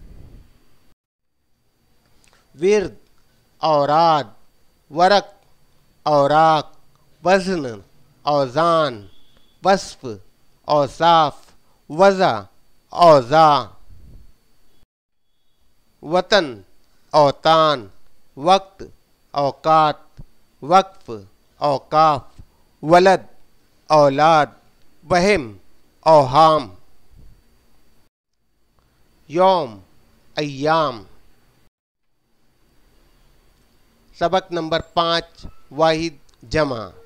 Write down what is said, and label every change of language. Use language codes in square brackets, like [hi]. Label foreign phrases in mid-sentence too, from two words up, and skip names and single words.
[ar] ورد اوراد. ورق اوراق. وزن اوزان. وصف اوصاف. وضع اوضاع. وطن اوطان. وقت اوقات. وقف اوقاف. ولد اولاد. وہم اوہام. یوم ایام. [ur] سبق نمبر 5 واحد جمع.